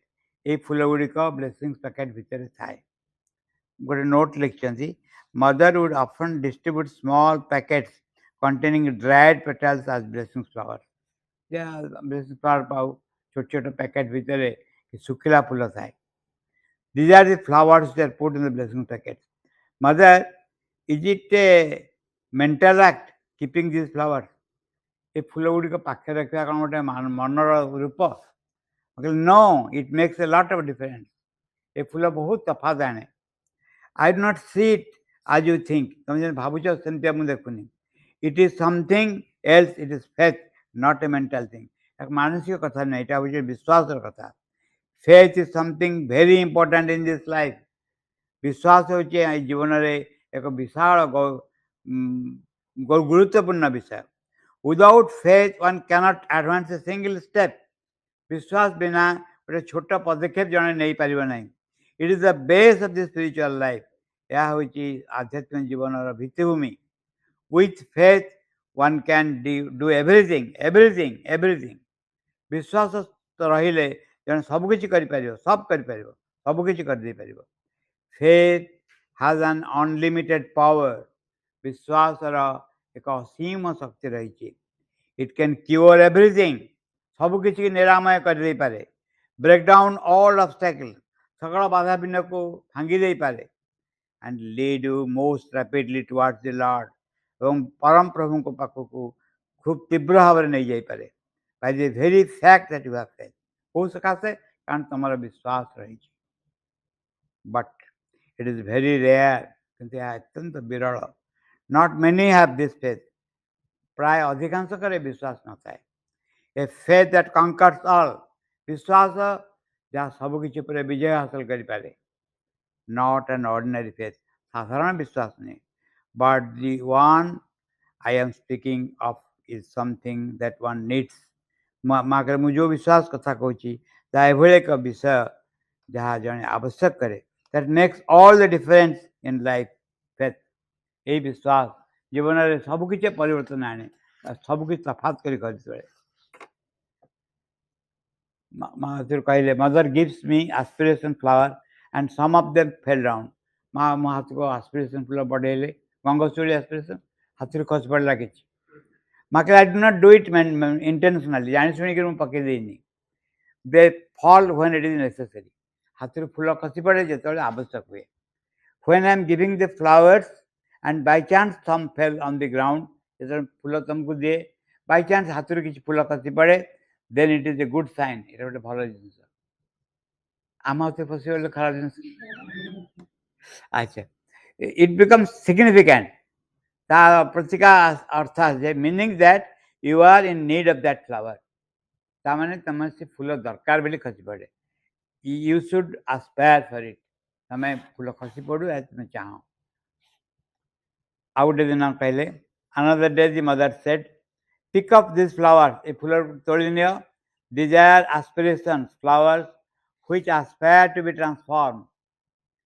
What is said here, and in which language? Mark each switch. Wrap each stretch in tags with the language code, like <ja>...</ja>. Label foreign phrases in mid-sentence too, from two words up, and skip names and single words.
<or>ଏଇ ଫୁଲ ଗୁଡ଼ିକ</or> <en>blessings packet</en> <or>ଭିତରେ ଥାଏ। ଗୋଟେ ନୋଟ୍ ଲେଖିଛନ୍ତି,</or> <en>Mother would often distribute small packets containing dried petals as blessings flower. blessings flower</en> <or>ପାଉ ଛୋଟ ଛୋଟ ପ୍ୟାକେଟ୍ ଭିତରେ ଶୁଖିଲା ଫୁଲ ଥାଏ।</or> <en>These are the flowers that are put in the blessing packet. Mother, is it a mental act keeping these flowers?</en> <or>ଏ ଫୁଲ ଗୁଡ଼ିକ ପାଖରେ ରଖିବା କ'ଣ ଗୋଟେ ମନର ରୂପ?</or> <en>No, it makes a lot of difference.</en> <or>ଏ ଫୁଲ ବହୁତ ତଫାତ ଆଣେ।</or> <en>I do not see it as you think.</en> <or>ତମେ ଯେମିତି ଭାବୁଛ ସେମିତିଆ ମୁଁ ଦେଖୁନି।</or> <en>It is something else. It is faith, not a mental thing.</en> <or>ଏକ ମାନସିକ କଥା ନାହିଁ, ଏଇଟା ହେଉଛି ବିଶ୍ୱାସର କଥା।</or> <en>Faith is something very important in this life.</en> <or>ବିଶ୍ୱାସ ହେଉଛି ଏଇ ଜୀବନରେ ଏକ ବିଶାଳ ଗୁରୁତ୍ୱପୂର୍ଣ୍ଣ ବିଷୟ।</or> <en>Without faith one cannot advance a single step.</en> <or>ବିଶ୍ୱାସ ବିନା ଗୋଟେ ଛୋଟ ପଦକ୍ଷେପ ଜଣେ ନେଇପାରିବ ନାହିଁ।</or> <en>It is the base of the spiritual life.</en> <or>ଏହା ହେଉଛି ଆଧ୍ୟାତ୍ମିକ ଜୀବନର ଭିତ୍ତିଭୂମି।</or> <en>With faith one can do everything, everything, everything.</en> <or>ବିଶ୍ୱାସ ରହିଲେ ଜଣେ ସବୁକିଛି କରିପାରିବ, ସବୁ କରିପାରିବ, ସବୁକିଛି କରିଦେଇପାରିବ।</or> <en>Faith has an unlimited power.</en> <or>ବିଶ୍ୱାସର ଏକ ଅସୀମ ଶକ୍ତି ରହିଛି।</or> <en>It can cure everything.</en> <or>ସବୁକିଛି ନିରାମୟ କରିଦେଇପାରେ।</or> <en>Break down all obstacles.</en> <or>ସକଳ ବାଧା ବିଘ୍ନକୁ ଭାଙ୍ଗି ଦେଇପାରେ।</or> <en>And lead you most rapidly towards the Lord.</en> <or>ଏବଂ ପରମ ପ୍ରଭୁଙ୍କ ପାଖକୁ ଖୁବ୍ ତୀବ୍ର ଭାବରେ ନେଇଯାଇପାରେ।</or> <en>By the very fact that you have faith.</en> <or>କୋଉ ସକାଶେ? କାରଣ ତମର ବିଶ୍ୱାସ ରହିଛି।</or> <en>But it is very rare.</en> <or>କିନ୍ତୁ ଏହା ଅତ୍ୟନ୍ତ ବିରଳ।</or> <en>Not many have this faith.</en> <or>ପ୍ରାୟ ଅଧିକାଂଶଙ୍କର ବିଶ୍ୱାସ ନଥାଏ।</or> <en>A faith that conquers all.</en> <or>ବିଶ୍ୱାସ ଯାହା ସବୁକିଛି ଉପରେ ବିଜୟ ହାସଲ କରିପାରେ।</or> <en>Not an ordinary faith.</en> <or>ସାଧାରଣ ବିଶ୍ୱାସ ନୁହେଁ।</or> <en>But the one I am speaking of is something that one needs.</en> <or>ମୁଁ ଯେଉଁ ବିଶ୍ୱାସ କଥା କହୁଛି ତାହା ଏଭଳି ଏକ ବିଷୟ ଯାହା ଜଣେ ଆବଶ୍ୟକ କରେ।</or> <en>That makes all the difference in life. Faith.</en> <or>ଏହି ବିଶ୍ୱାସ ଜୀବନରେ ସବୁକିଛି ପରିବର୍ତ୍ତନ ଆଣେ, ସବୁକିଛି ତଫାତ କରି କରିଦେବେ। ମା କହିଲେ,</or> <en>Mother gives me aspiration flower and some of them fell down.</en> <or>ମୋ ହାତକୁ ଆସ୍ପିରେସନ୍ ଫୁଲ ବଢ଼େଇଲେ, ଗଙ୍ଗଶିଉଳି ଆସ୍ପିରେସନ୍, ହାତରୁ ଖସି ପଡ଼ିଲା କିଛି। ମା କହିଲେ,</or> <en>I do not do it intentionally.</en> <or>ଜାଣି ଶୁଣିକି ମୁଁ ପକେଇ ଦେଇନି।</or> <en>They fall when it is necessary.</en> <or>ହାତରୁ ଫୁଲ ଖସି ପଡ଼େ ଯେତେବେଳେ ଆବଶ୍ୟକ ହୁଏ।</or> <en>When I am giving the flowers and by chance some fell on the ground,</en> <or>ଯେତେବେଳେ ଫୁଲ ତମକୁ ଦିଏ,</or> <en>by chance</en> <or>ହାତରୁ କିଛି ଫୁଲ ଖସି ପଡ଼େ,</or> <en>then it is a good sign.</en> <or>ଏଇଟା ଗୋଟେ ଭଲ ଜିନିଷ। ଆମ ହାତରୁ ଖସିଗଲେ ଖରାପ ଜିନିଷ। ଆଚ୍ଛା,</or> <en>it becomes significant.</en> <or>ତା ପ୍ରତିକା ଅର୍ଥ ଆସେ,</or> <en>meaning that you are in need of that flower.</en> <or>ତାମାନେ ତମେ ସେ ଫୁଲ ଦରକାର ବୋଲି ଖସି ପଡ଼େ।</or> <en>You should aspire for it.</en> <or>ତମେ ଫୁଲ ଖସି ପଡ଼ୁ, ତୁମେ ଚାହଁ। ଆଉ ଗୋଟେ ଦିନ କହିଲେ,</or> <en>another day the mother said, pick up these flowers.</en> <or>ଏ ଫୁଲ ତୋଳି ନିଅ।</or> <en>These are aspirations, flowers which aspire to be transformed.</en>